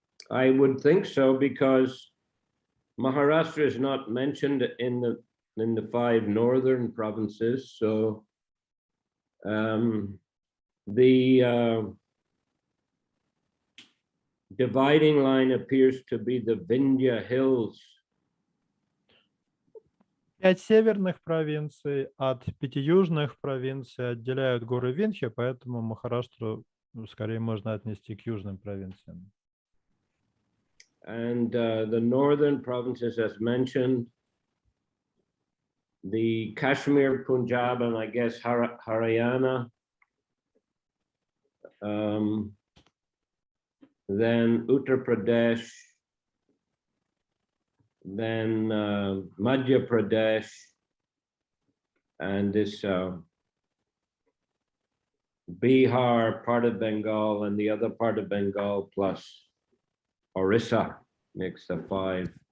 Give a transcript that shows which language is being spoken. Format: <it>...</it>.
<en>I would think so, because Maharashtra is not mentioned in the 5 northern provinces. So the dividing line appears to be the Vindhya Hills.</en> <ru>5 северных провинций от 5 южных провинций отделяют горы Виндхья, поэтому Махараштру скорее можно отнести к южным провинциям.</ru> <en>And the northern provinces, as mentioned, the Kashmir, Punjab, and I guess Haryana. Then Uttar Pradesh, then Madhya Pradesh, and this Bihar, part of Bengal, and the other part of Bengal, plus Orissa makes the 5.</en>